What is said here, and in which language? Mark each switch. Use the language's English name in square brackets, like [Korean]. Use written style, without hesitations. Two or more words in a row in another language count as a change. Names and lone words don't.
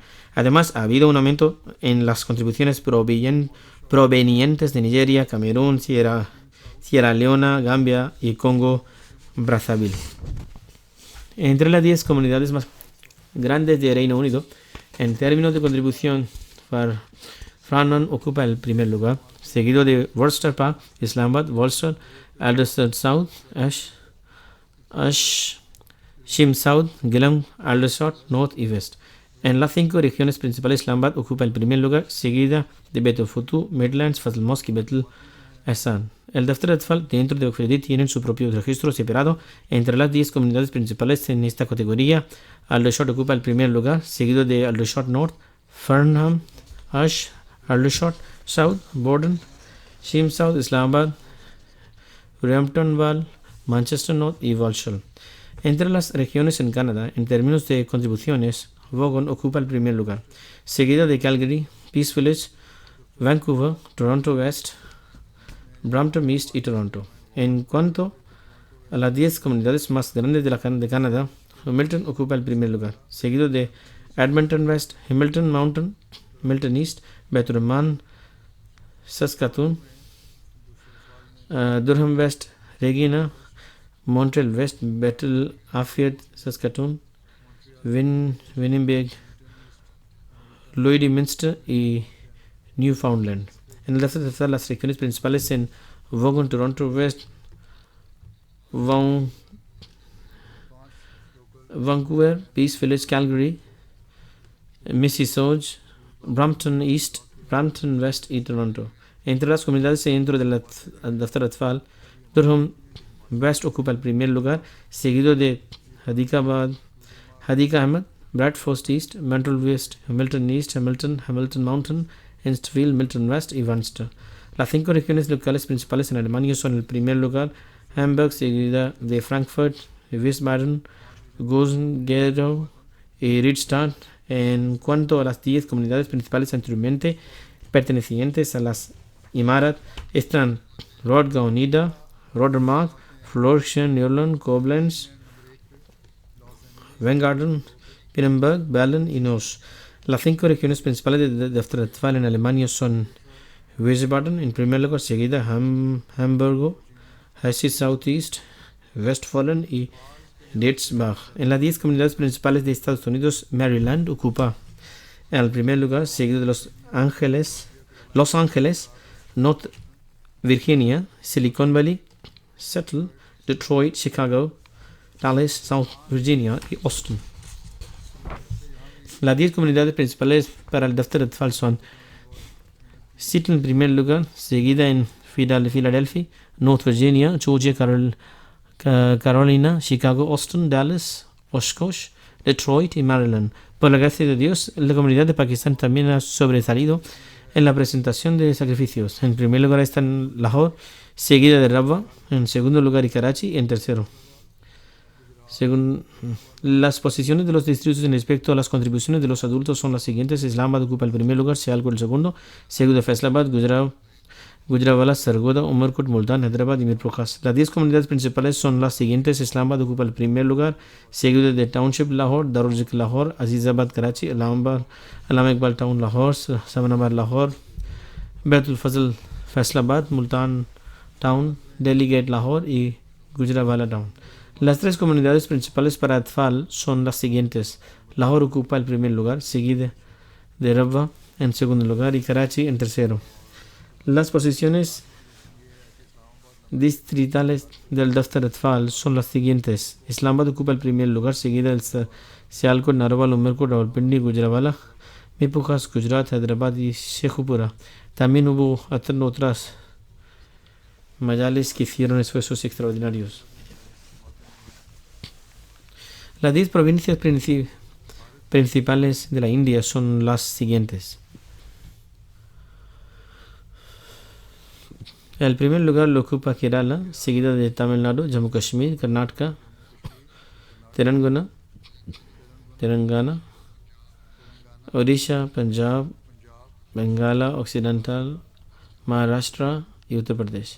[Spanish] Además, ha habido un aumento en las contribuciones provenientes de Nigeria, Camerún, Sierra Leona, Gambia y Congo Brazzaville. Entre las 10 comunidades más grandes de Reino Unido, en términos de contribución, Farnham ocupa el primer lugar, seguido de Worcester Park, Islamabad, Walsall, Aldershot South, Shim South, Gillingham, Aldershot North y West. En las 5 regiones principales, Islamabad ocupa el primer lugar, seguida de Bedfordshire, Midlands, Fazl Mosque y Ahsan. El Daftar Atfal dentro de Oxford tienen su propio registro separado entre las 10 comunidades principales en esta categoría. Aldershot ocupa el primer lugar, seguido de Aldershot North, Farnham, Ash, Aldershot South, Borden, Shim South, Islamabad, Brampton Val, Manchester North y Walsall. Entre las regiones en Canadá, en términos de contribuciones, Vaughan ocupa el primer lugar, seguido de Calgary, Peace Village, Vancouver, Toronto West, Brampton East y Toronto. En cuanto a las 10 comunidades más grandes de Canadá, Hamilton ocupa el primer lugar, seguido de Edmonton West, Hamilton Mountain, Milton East, Bateman, Saskatoon, Durham West, Regina, Montreal West, Battle, Affield, Saskatoon, Winnipeg, Lloydminster y Newfoundland. En el resto de las regiones principales en Vaughan, Toronto West, Vancouver, Peace Village, Calgary, Mississauga, Brampton East, Brampton West y Toronto. Entre las comunidades dentro del Daftar Atfal, Durham West ocupa el primer lugar, seguido de Hadika Ahmed, Bradford East, Montreal West, Hamilton East, Hamilton Mountain, Innsville, Milton West y Wanster. Las 5 regiones locales principales en Alemania son el primer lugar, Hamburg, seguida de Frankfurt, Wiesbaden, Gosen, Gedau y Riedstadt. En cuanto a las 10 comunidades principales anteriormente pertenecientes a las Imarat, están Rodgau Nida, Rodermark, Florschen, Nürnberg, Koblenz, Weingarten, Pirenberg, Berlin y Neuss. Las 5 regiones principales de Daftar Atfal en Alemania son Wiesbaden en primer lugar, seguida Hamburgo, Hesse Southeast, Westfalen y Dietzbach. En las 10 comunidades principales de Estados Unidos, Maryland ocupa el primer lugar, seguido de Los Ángeles, North Virginia, Silicon Valley, Seattle, Detroit, Chicago, Dallas, South Virginia y Austin. Las 10 comunidades principales para el Daftar Atfal son Seattle en primer lugar, seguida en Philadelphia, North Virginia, Georgia, Carolina, Chicago, Austin, Dallas, Oshkosh, Detroit y Maryland. Por la gracia de Dios, la comunidad de Pakistán también ha sobresalido en la presentación de sacrificios. En primer lugar están Lahore, seguida de Rabwa, en segundo lugar y Karachi, y en tercero. Según las posiciones de los distritos en respecto a las contribuciones de los adultos son las siguientes: Islamabad ocupa el primer lugar, Sialkot el segundo, seguido de Faisalabad, Gujranwala, Sargodha, Umarkot, Multan, Hyderabad y Mirpur Khas. Las 10 comunidades principales son las siguientes: Islamabad ocupa el primer lugar, seguido de Township Lahore, Darul Zikr Lahore, Azizabad Karachi, Alam Iqbal Town Lahore, Samanabad Lahore, Baitul Fazl Faisalabad, Multan Town, Delhi Gate Lahore y Gujranwala Town. Las 3 comunidades principales para Atfal son las siguientes: Lahore ocupa el primer lugar, seguida de Rabwa en segundo lugar y Karachi en tercero. Las posiciones distritales del Daftar Atfal son las siguientes: Islamabad ocupa el primer lugar, seguida del Sialkot, Narwal, Umerkot, Rawalpindi, Gujranwala, Mirpur Khas, Gujarat, Hyderabad y Shekhupura. También hubo otras mayales que hicieron esfuerzos extraordinarios. Las 10 provincias principales de la India son las siguientes. El primer lugar lo ocupa Kerala, seguida de Tamil Nadu, Jammu Kashmir, Karnataka, Telangana, Odisha, Punjab, Bengala Occidental, Maharashtra y Uttar Pradesh.